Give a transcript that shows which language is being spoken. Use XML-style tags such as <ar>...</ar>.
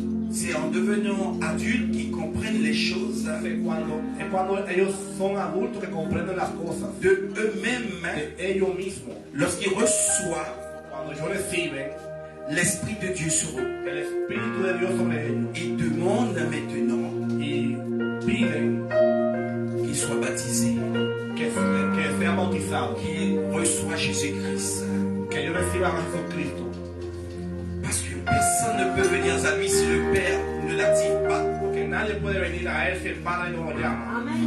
<fr>C'est en devenant adultes qu'ils comprennent les choses</fr> <es>Es cuando ellos son adultos que comprenden las cosas</es> <fr>de eux-mêmes</fr> <es>de ellos mismos.</es> <fr>lorsqu'ils reçoivent</fr> <es>Cuando ellos reciben</es> <fr>l'Esprit de Dieu sur eux.</fr> <es>el Espíritu de Dios sobre ellos</es> <fr>Ils demandent maintenant</fr> <es>y piden</es> <fr>qu'ils soient baptisés,</fr> <es>que sean bautizados,</es> <fr>qu'ils reçoivent Jésus-Christ.</fr> <es>que ellos reciban a Jesucristo.</es> <fr>Parce que personne ne peut venir à lui si le Père ne l'active pas.</fr> <es>Porque nadie puede venir a él si el Padre no lo llama.</es>